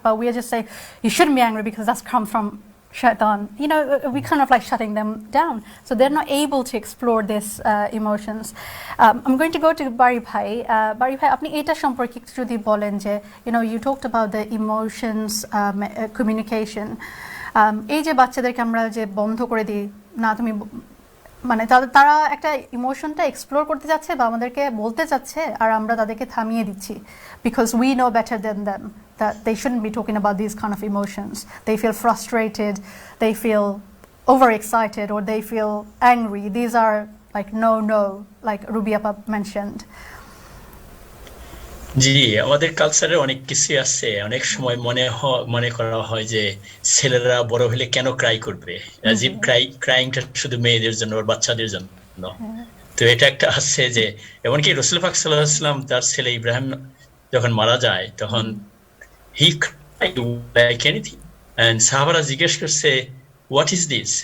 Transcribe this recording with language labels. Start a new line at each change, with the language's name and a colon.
English: But we are just saying you shouldn't be angry because that's come from shaitan. We kind of like shutting them down, so they're not able to explore these emotions. I'm going to go to Bari Bhai. Bari Bhai,
Bangla: apni eta সম্পর্কে একটু যদি বলেন যে
English: you talked about the emotions communication.
Bangla: এই যে বাচ্চাদেরকে আমরা যে বন্ধ করে দিই, না তুমি মানে তারা একটা ইমোশনটা এক্সপ্লোর করতে যাচ্ছে বা আমাদেরকে বলতে চাচ্ছে, আর আমরা তাদেরকে থামিয়ে দিচ্ছি,
English: because we know better than them that they shouldn't be talking about these kind of emotions. They feel frustrated, they feel overexcited, or they feel angry. These are like no, like Ruby Appa mentioned.
Bangla: জি, আমাদের কালচারে অনেক কিছু আছে। অনেক সময় মনে করা হয় যে ছেলেরা বড় হলে কেন ক্রাই করবে, ক্রাইংটা শুধু মেয়েদের জন্য, বাচ্চাদের জন্য। তো এটা একটা আছে যে, এমনকি রাসূল পাক সাল্লাল্লাহু আলাইহি ওয়াসাল্লাম তার ছেলে ইব্রাহিম যখন মারা যায়, তখন
English: he cried like anything,
Bangla: and সাহাবারা জিজ্ঞেস করছে,
English: what is this?